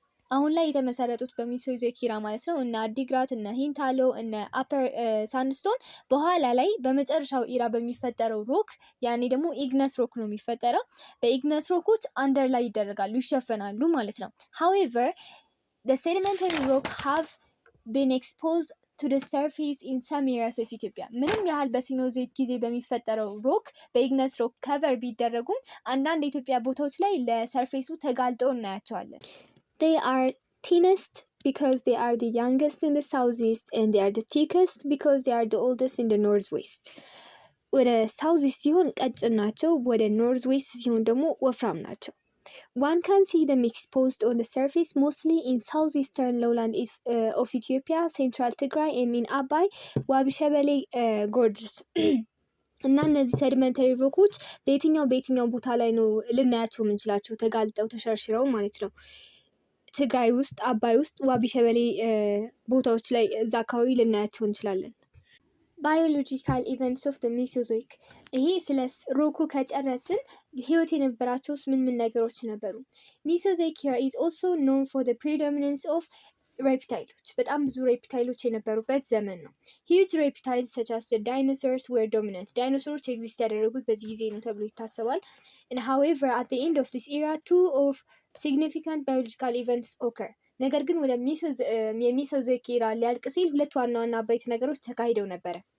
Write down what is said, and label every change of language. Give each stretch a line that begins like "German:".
Amharic: አሁን ላይ የተመሰረቱት በሜሶዞይክ ኢራ ማለት ነው። እነ አዲግራት፣ እነ ሂንታሎ፣ እነ አፐር ሳንድስቶን በኋላ ላይ በመጨረሻው ኢራ በሚፈጠረው ሮክ፣ ያኔ ደግሞ ኢግነስ ሮክ ነው የሚፈጠረው። በኢግነስ ሮኮች አንደር ላይ ይደረጋሉ፣ ይሸፈናሉ ማለት ነው።
English: however the sedimentary rock have been exposed to the surface in some areas of Ethiopia.
Amharic: ምንም ያህል በሲኖዞይክ ጊዜ በሚፈጠረው ሮክ በኢግነስ ሮክ ከቨር ቢደረጉም አንዳንድ የኢትዮጵያ ቦታዎች ላይ ለሰርፌሱ ተጋልጠው እናያቸዋለን።
English: They are thinnest because they are the youngest in the southeast, and they are the thickest because they are the oldest in the northwest.
Amharic: ወደ ሳውዝ ኢስት ሲሆን ቀጭን ናቸው፣ ወደ ኖርዝ ዌስት ሲሆን ደግሞ ወፍራም ናቸው።
English: One can see them exposed on the surface mostly in southeastern lowland of Ethiopia, central Tigray, and in Abai ዋቢ ሸበሌ gorges
Amharic: እና እነዚህ ሰዲመንተሪ ሮኮች በየትኛው ቦታ ላይ ነው ልናያቸው የምንችላቸው ተጋልጠው ተሸርሽረው ማለት ነው? ትግራይ ውስጥ፣ አባይ ውስጥ፣ ዋቢ ሸበሌ ቦታዎች ላይ እዛ አካባቢ ልናያቸው እንችላለን። ባዮሎጂካል ኢቨንትስ ኦፍ ዘ ሜሶዞይክ። ይሄ ስለ ሮኩ ከጨረስን ህይወት የነበራቸውስ ምን ነገሮች ነበሩ?
English: ሜሶዞይክ ኤራ ኢዝ ኦልሶ ኖን ፎር ዘ ፕሪዶሚናንስ ኦፍ ሬፕታይሎች፣
Amharic: በጣም ብዙ ሬፕታይሎች የነበሩበት ዘመን ነው።
English: ሂውጅ ሬፕታይልስ ሰች አስ ዳይኖሰርስ ወር ዶሚናንት።
Amharic: ዳይኖሰሮች ኤግዚስት ያደረጉት በዚህ ጊዜ ነው ተብሎ ይታሰባል።
English: however at the end of this era two of significant biological events occur።
Amharic: ነገር ግን ወደ የሜሶዞይክ ኤራ ሊያልቅ ሲል ሁለት ዋና አበይት ነገሮች ተካሂደው ነበረ።